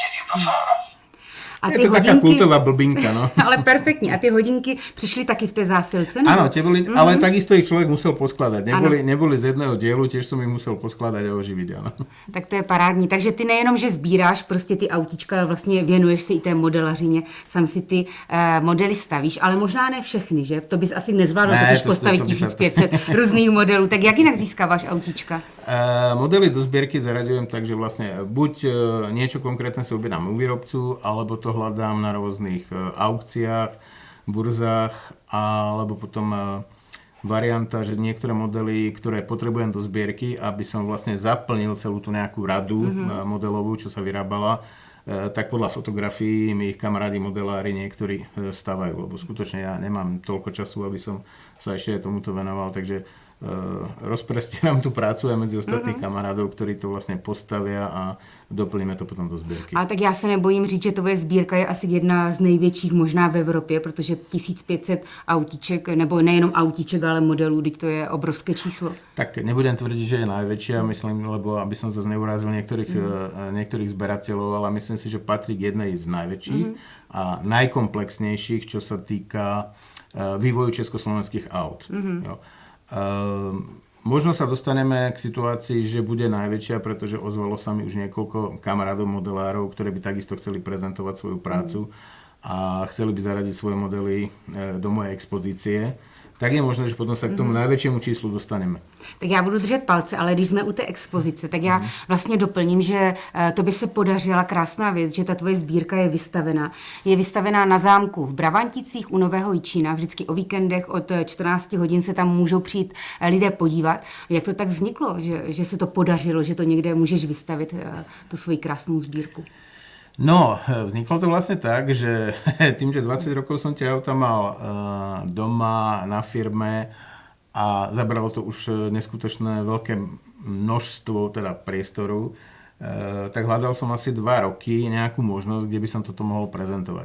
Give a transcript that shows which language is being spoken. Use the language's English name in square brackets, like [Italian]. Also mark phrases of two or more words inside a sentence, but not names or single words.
[Slovak] A je to taká kultová blbinka, no. [Czech] Ale perfektní. A ty hodinky přišly taky v té zásilce? Nebo? [Slovak] Áno, tie boli, ale takisto ich človek musel poskladať. Neboli z jedného dielu, tiež som ich musel poskladať a oživiť, áno. [Czech] Tak to je parádní. Takže ty nejenom, že sbíráš prostě ty autíčka, ale vlastně věnuješ se i té modelařině, sám si ty modely stavíš, ale možná ne všechny, že? To bys asi nezvládl totiž postavit 1500 různých modelů. Tak jak jinak získáváš autíčka? [Slovak] Modely do zbierky zaraďujem tak, že vlastne buď niečo konkrétne si objednám u výrobcu, alebo to hľadám na rôznych aukciách, burzách, alebo potom varianta, že niektoré modely, ktoré potrebujem do zbierky, aby som vlastne zaplnil celú tú nejakú radu modelovú, čo sa vyrábala, tak podľa fotografií mi ich kamarádi modelári niektorí stavajú, lebo skutočne ja nemám toľko času, aby som sa ešte tomuto venoval, takže rozprestieram tú prácu aj medzi ostatných kamarádov, ktorí to vlastne postavia a doplníme to potom do sbírky. [Czech] A tak já se nebojím říct, že tvoje sbírka je asi jedna z největších možná v Evropě, protože 1500 autíček, nebo nejenom autíček, ale modelů, teď to je obrovské číslo. [Slovak] Tak nebudem tvrdiť, že je najväčšia, myslím, lebo aby som zase neurazil niektorých zberateľov, ale myslím si, že patrí k jednej z najväčších a najkomplexnejších, čo sa týka vývoju československých aut. [Czech] Jo. [Slovak] Možno sa dostaneme k situácii, že bude najväčšia, pretože ozvalo sa mi už niekoľko kamarádov modelárov, ktorí by takisto chceli prezentovať svoju prácu a chceli by zaradiť svoje modely do mojej expozície. Tak je možné, že potom sa k tomu najväčšiemu číslu dostaneme. [Czech] Tak já budu držet palce, ale když jsme u té expozice, tak já vlastně doplním, že to by se podařila krásná věc, že ta tvoje sbírka je vystavená. Je vystavená na zámku v Brabanticích u Nového Jičína, vždycky o víkendech od 14 hodin se tam můžou přijít lidé podívat. Jak to tak vzniklo, že se to podařilo, že to někde můžeš vystavit, tu svoji krásnou sbírku? [Slovak] No, vzniklo to vlastne tak, že tým, že 20 rokov som tie auta mal doma, na firme a zabralo to už neskutočné veľké množstvo teda priestoru, tak hľadal som asi 2 roky nejakú možnosť, kde by som toto mohol prezentovať.